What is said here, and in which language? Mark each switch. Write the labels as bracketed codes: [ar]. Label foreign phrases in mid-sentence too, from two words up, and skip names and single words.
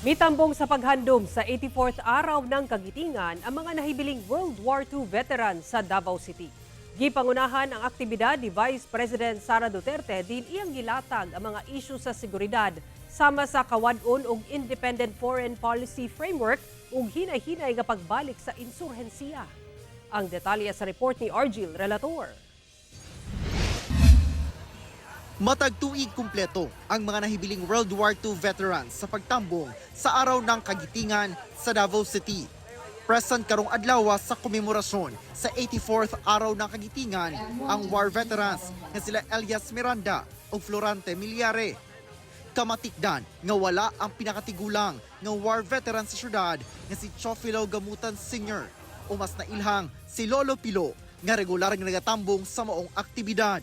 [ceb] Mitambong sa paghandom sa 84th araw ng Kagitingan ang mga nahibiling [en] World War II veteran [ceb] sa Davao City. Gipangunahan ang aktibidad ni Vice President Sara Duterte din iyang gilatag ang mga isyu sa seguridad sama sa kawadon og Independent Foreign Policy Framework ug hinay-hinay nga pagbalik sa insurhensiya. Ang detalye sa report ni Argil Relator. Matag tuig kumpleto ang mga nahibiling [en] World War II veterans [ceb] sa pagtambong sa araw ng Kagitingan sa Davao City. Present karong adlaw sa komemorasyon sa 84th araw ng Kagitingan ang [en] war veterans [ceb] nga sila Elias Miranda ug Florante Milyare. Kamatikdan nga wala ang pinakatigulang nga [en] war veteran [ceb] sa syudad nga si Chofilo Gamutan Sr. o mas nailhang si Lolo Pilo nga regular nga nagatambong sa maong aktibidad.